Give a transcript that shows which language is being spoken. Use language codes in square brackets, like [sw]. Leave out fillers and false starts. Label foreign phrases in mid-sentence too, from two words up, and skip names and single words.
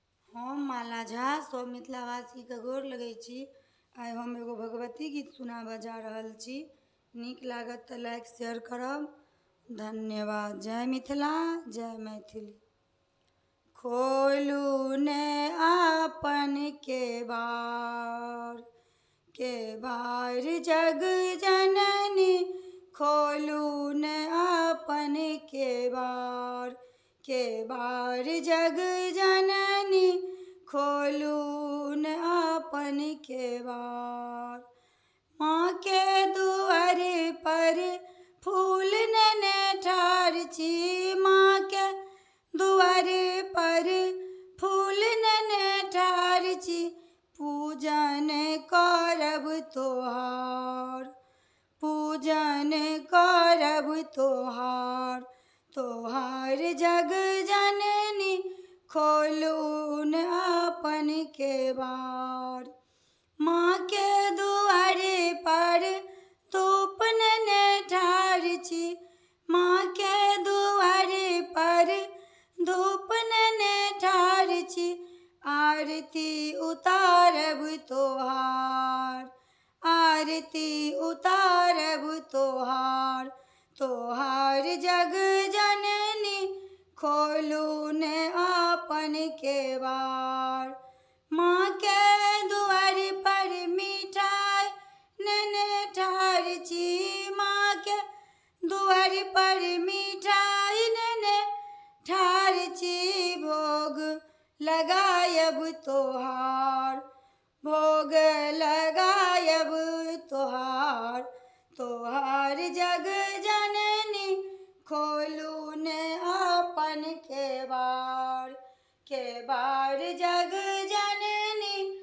[mai] हम माला झा सब मिथिलावासी के गोर लगै छी। आइ हम एगो भगवती गीत सुनाबऽ जा रहल छी। नीक लागत तऽ [en] like share [mai] करब। धन्यवाद। जय मिथिला, जय मैथिली। खोलू ने आपन केवाड़, केवाड़ जग जननी। खोलू ने आपन केवाड़, केवाड़ जग जननी। खोलू ने आपन केवाड़। माँ के दुआर पर फूल नेने ठाढ़ छी। माँ के दुआर पर फूल नेने ठाढ़ छी। पूजन करब तोहार, पूजन करब तोहार। तोहार जग जननी। खोलू ने आपन केवाड़। माँ के दुआर पर धूप नेने ठाढ़ छी। माँ के दुआर पर धूप नेने ठाढ़ छी। आरती उतारब तोहार, आरती उतारब तोहार। तोहार जग जननी। खोलू ने आपन केवाड़। माँ के दुआर पर मिठाई नेने ठाढ़ छी। माँ के दुआर पर मिठाई नेने ठाढ़ छी। भोग लगायब तोहार, भोग लगायब तोहार। तोहार जग जननी। खोलू ने आपन केवाड़, केवाड़ जग जननी।